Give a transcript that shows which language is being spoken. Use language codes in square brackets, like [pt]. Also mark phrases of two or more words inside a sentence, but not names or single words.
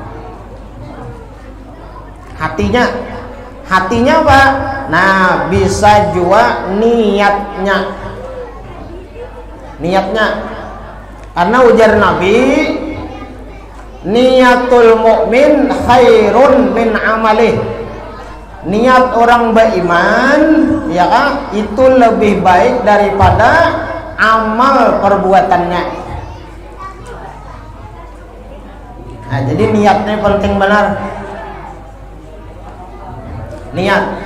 [id] Hatinya apa? Nah, bisa juga niatnya. Karena ujar Nabi, [ar] نية المؤمن خير من عمله. [id] Niat orang beriman, ya kan, itu lebih baik daripada amal perbuatannya. Nah, jadi niatnya penting benar. Niat.